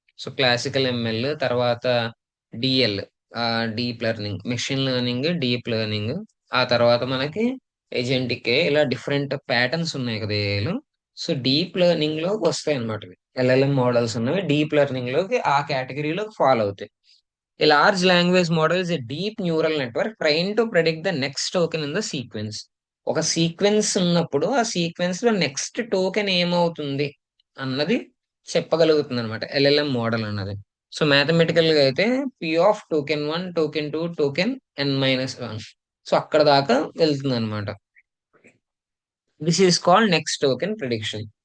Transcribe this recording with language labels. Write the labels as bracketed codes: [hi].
[te] So classical ML తర్వాత DL, deep learning, machine learning, deep learning. ఆ తర్వాత మనకి ఏజెంటిక్ ఇలా డిఫరెంట్ ప్యాటర్న్స్ ఉన్నాయి కదా ఏఐలో. సో డీప్ లెర్నింగ్ లోకి వస్తాయి అనమాట. ఎల్ఎల్ఎం మోడల్స్ ఉన్నవి డీప్ లెర్నింగ్ లోకి ఆ కేటగిరీలోకి ఫాలో అవుతాయి. [en] A large language model is a deep neural network trying to predict the next token in the sequence. [te] ఒక సీక్వెన్స్ ఉన్నప్పుడు ఆ సీక్వెన్స్ లో నెక్స్ట్ టోకెన్ ఏమవుతుంది అన్నది చెప్పగలుగుతుంది అనమాట ఎల్ఎల్ఎం మోడల్ అన్నది. సో మ్యాథమెటికల్ గా అయితే P of token 1, token 2, token n-1. So అక్కడ దాకా వెళ్తుంది అనమాట. [en] This is called next token prediction.